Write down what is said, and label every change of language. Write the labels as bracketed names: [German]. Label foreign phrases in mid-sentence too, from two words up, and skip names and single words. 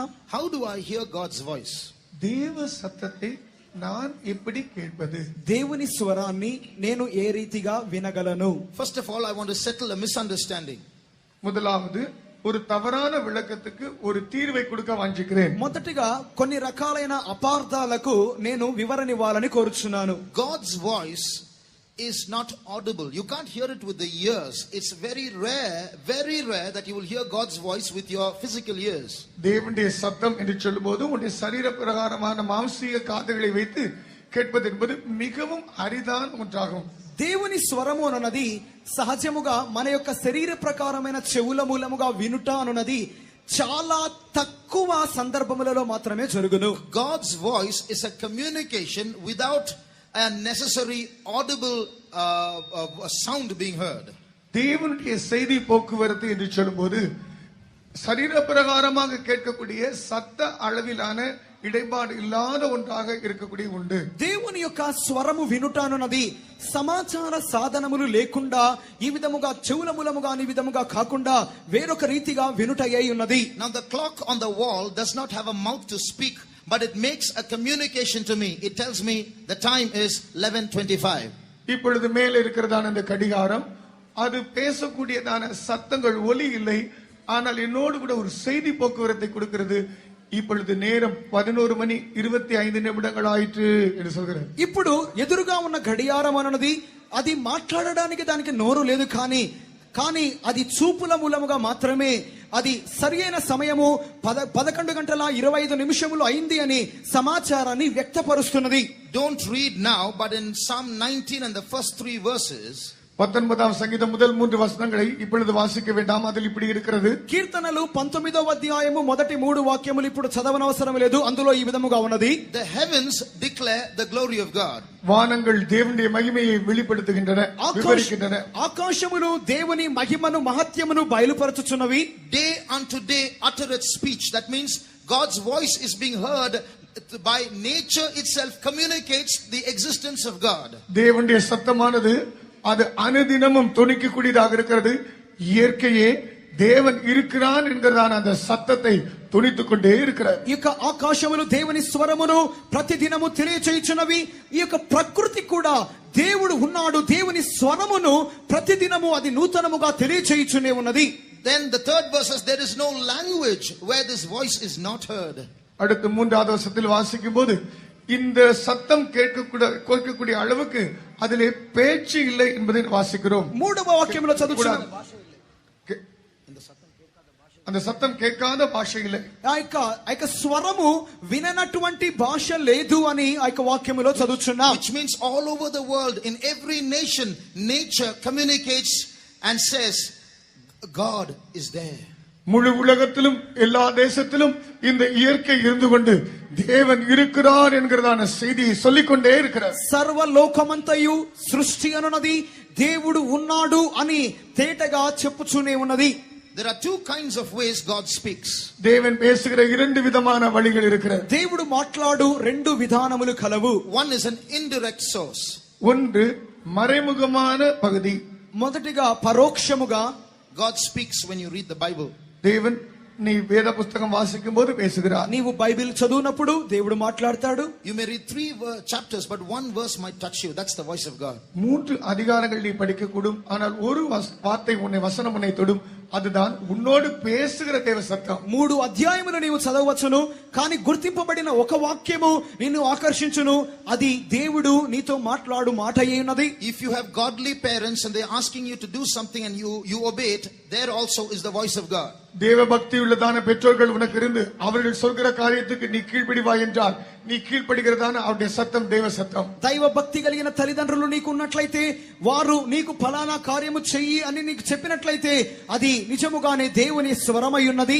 [English] How do I hear God's voice? [Tamil] தேவ சத்தத்தை நான் எப்படி கேட்பது? [Telugu] దేవుని స్వరాన్ని నేను ఏ రీతిగా వినగలను? [English] First of all, I want to settle a misunderstanding. [Tamil] முதலாவது, ஒரு தவறான விளக்கத்துக்கு ஒரு தீர்வை கொடுக்க வாஞ்சிக்கிறேன். [Telugu] మొదటిగా కొన్ని రకాలైన అపార్థాలకు నేను వివరణ ఇవ్వాలని కోరుచున్నాను. [English] God's voice is not audible. You can't hear it with the ears. It's very rare that you will hear God's voice with your physical ears. [Tamil] தேவனுடைய சத்தம் என்று சொல்லும்போது உன்னுடைய சரீர பிரகாரமான மாம்சீக காதுகளை வைத்து கேட்பது என்பது மிகவும் அரிதான ஒன்றாகும். [Telugu] దేవుని స్వరము అన్నది సహజముగా మన యొక్క శరీర ప్రకారమైన చెవుల మూలముగా వినుట అన్నది చాలా తక్కువ సందర్భములలో మాత్రమే జరుగును. [English] God's voice is a communication without a necessary audible sound being heard. [Tamil] தேவனுடைய செய்தி போக்குவரத்து என்று சொல்லும்போது சரீர பிரகாரமாக கேட்கக்கூடிய சத்த அளவிலான இடைபாடு இல்லாத ஒன்றாக இருக்கக்கூடிய உண்டு. [Telugu] దేవుని యొక్క స్వరము వినుట అన్నది సమాచార సాధనములు లేకుండా ఈ విధముగా చెవుల మూలముగా ఈ విధముగా కాకుండా వేరొక రీతిగా వినుట అయి ఉన్నది. [English] Now the clock on the wall does not have a mouth to speak, but it makes a communication to me. It tells me the time is 11:25. [Tamil] இப்பொழுது மேலே இருக்கிறதான இந்த கடிகாரம், அது பேசக்கூடியதான சத்தங்கள் ஒலி இல்லை, ஆனால் என்னோடு கூட ஒரு செய்தி போக்குவரத்தை கொடுக்கிறது. இப்பொழுது நேரம் 11:25 ஆயிற்று என்று சொல்கிறது. [Telugu] ఇప్పుడు ఎదురుగా ఉన్న గడియారం అన్నది అది మాట్లాడడానికి దానికి నోరు లేదు, కానీ అది చూపుల మూలముగా మాత్రమే అది సరియైన సమయము 11:25 అయింది అని సమాచారాన్ని వ్యక్తపరుస్తున్నది. [English] Don't read now, but in Psalm 19 and the first 3 verses, [Tamil] 19వ సంగీతం முதல் 3 వచనங்களை இப்பொழுது வாசிக்க வேண்டாம், அதில் இப்படி இருக்கிறது. [Telugu] కీర్తనలు 19వ అధ్యాయము మొదటి 3 వాక్యములు ఇప్పుడు చదవనవసరం లేదు, అందులో ఈ విధముగా ఉన్నది. [English] The heavens declare the glory of God. [Tamil] வானங்கள் தேவனுடைய மகிமையை வெளிப்படுத்துகின்றன, விவரிக்கின்றன. [Telugu] ఆకాశములు దేవుని మహిమను మహత్యమును బయలుపరచుచున్నవి. [English] Day unto day uttereth speech. That means God's voice is being heard by nature itself, communicates the existence of God. [Tamil] தேவனுடைய சத்தமானது அது அனுதினமும் தொனிக்கக்கூடியதாக இருக்கிறது. இயற்கையே தேவன் இருக்கிறான் என்கிறதான அந்த சத்தத்தை துணித்துக் கொண்டே இருக்கிறார். [Telugu] ఈ యొక్క ఆకాశములు దేవుని స్వరమును ప్రతిదినము తెలియచేయుచున్నవి. ఈ యొక్క ప్రకృతి కూడా దేవుడు ఉన్నాడు, దేవుని స్వరమును ప్రతిదినము అది నూతనముగా తెలియచేయుచునే ఉన్నది. [English] Then the third verse says there is no language where this voice is not heard. [Tamil] அடுத்து 3வது வசனத்தில் வாசிக்கும் போது இந்த சத்தம் கேட்கக்கூடிய அளவுக்கு அதிலே பேச்சு இல்லை என்பதை வாசிக்கிறோம். [Telugu] 3వ వాక్యములో చదువుచున్నాం, [Tamil] அந்த சத்தம் கேட்காத భాష இல்லை. [Telugu] ఆ యొక్క స్వరము విననటువంటి భాష లేదు అని ఆ యొక్క వాక్యములో చదువుచున్నాం. [English] Which means all over the world, in every nation, nature communicates and says God is there. [Tamil] முழு உலகத்திலும் எல்லா தேசத்திலும் இந்த இயற்கை இருந்து கொண்டு தேவன் இருக்கிறார் என்கிறதான செய்தியை சொல்லிக்கொண்டே இருக்கிறார். [Telugu] సర్వలోకమంతయు సృష్టి అనున్నది దేవుడు ఉన్నాడు అని తేటగా చెప్పుచునే ఉన్నది. [English] There are two kinds of ways God speaks. [Tamil] தேவன் பேசுகிற இரண்டு விதமான வழிகள் இருக்கிறது. [Telugu] దేవుడు మాట్లాడు రెండు విధానములు కలవు. [English] One is an indirect source. [Tamil] ஒன்று மறைமுகமான பகுதி. [Telugu] మొదటిగా పరోక్షముగా [English] God speaks when you read the Bible. [Tamil] தேவன் நீ வேத புத்தகம் வாசிக்கும் போது பேசுகிறார். [Telugu] నీవు బైబిల్ చదువునప్పుడు దేవుడు మాట్లాడతాడు. [English] You may read 3 chapters, but one verse might touch you. That's the voice of God. [Tamil] 3 அதிகாரங்கள் நீ படிக்க கூடும், ஆனால் ஒரு வார்த்தை உன்னை வசனம் உன்னை தொடும். அதுதான் உன்னோடு பேசுகிற தேவ சத்தம். [Telugu] 3 అధ్యాయములు నీవు చదవవచ్చును, కానీ గుర్తింపబడిన ఒక వాక్యము నిన్ను ఆకర్షించును. అది దేవుడు నీతో మాట్లాడు మాట అయ్యున్నది. [English] If you have godly parents and they're asking you to do something and you obey it, there also is the voice of God. [Tamil] தேவ பக்தி உள்ளதான பெற்றோர்கள் உனக்கு இருந்து அவர்கள் சொல்கிற காரியத்துக்கு நீ கீழ்ப்படிவாய் என்றால் நீ கீழ்ப்படிகிறதான அவருடைய சத்தம் தேவ சத்தம். [Telugu] దైవ భక్తి కలిగిన తల్లిదండ్రులు నీకు ఉన్నట్లయితే వారు నీకు ఫలానా కార్యము చెయ్యి అని నీకు చెప్పినట్లయితే అది నిజముగానే దేవుని స్వరమై ఉన్నది.